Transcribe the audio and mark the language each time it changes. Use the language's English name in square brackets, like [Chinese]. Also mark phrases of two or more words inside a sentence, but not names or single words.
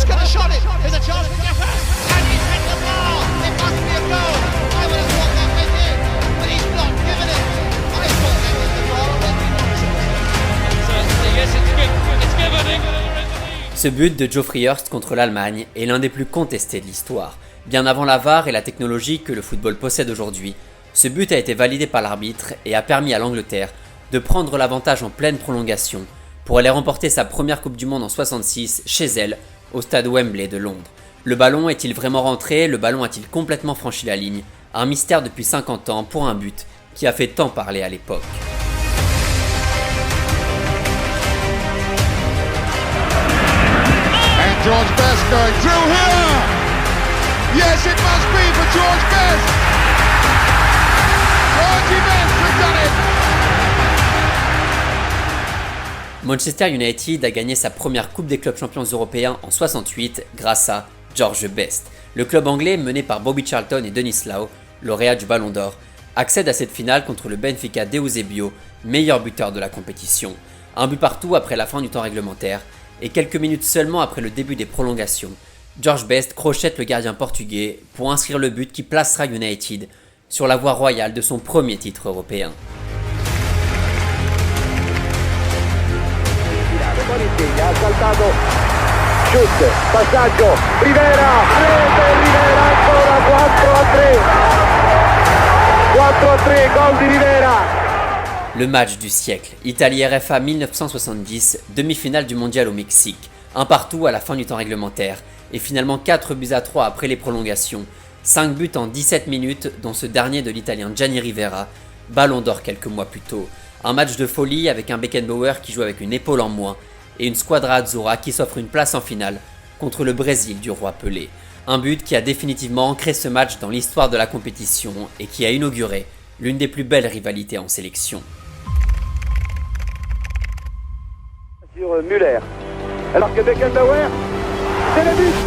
[English] shot it. There's a chance for Jeffers. And he's hit the bar. It must be a goal. I would have thought that went in. But he's not given it. I thought that was the goal. Certainly, yes, it's given. [French] Ce but de Joe Freehurst contre l'Allemagne est l'un des plus contestés de l'histoire. Bien avant la VAR et la technologie que le football possède aujourd'hui, ce but a été validé par l'arbitre et a permis à l'Angleterre de prendre l'avantage en pleine prolongation pour aller remporter sa première Coupe du Monde en 66 chez elle, au stade Wembley de Londres. Le ballon est-il vraiment rentré? Le ballon a-t-il complètement franchi la ligne? Un mystère depuis 50 ans pour un but qui a fait tant parler à l'époque. And George Best going through here! Yes, it must be for George Best! George Best has done it! Manchester United a gagné sa première Coupe des clubs champions européens en 68 grâce à George Best. Le club anglais mené par Bobby Charlton et Denis Law, lauréat du Ballon d'Or, accède à cette finale contre le Benfica d'Eusebio, meilleur buteur de la compétition. Un but partout après la fin du temps réglementaire et quelques minutes seulement après le début des prolongations, George Best crochette le gardien portugais pour inscrire le but qui placera United sur la voie royale de son premier titre européen. [Italian] Ha saltato, shoot, passaggio, Rivera, rete, Rivera ancora 4-3, gol di Rivera. [French] Le match du siècle, Italie-RFA 1970, demi-finale du mondial au Mexique, un partout à la fin du temps réglementaire et finalement 4-3 après les prolongations, 5 buts en 17 minutes dont ce dernier de l'italien Gianni Rivera, Ballon d'Or quelques mois plus tôt. Un match de folie avec un Beckenbauer qui joue avec une épaule en moins et une [Italian] squadra azzurra [French] qui s'offre une place en finale contre le Brésil du roi Pelé. Un but qui a définitivement ancré ce match dans l'histoire de la compétition et qui a inauguré l'une des plus belles rivalités en sélection. Sur Müller, alors que Beckenbauer, c'est le but.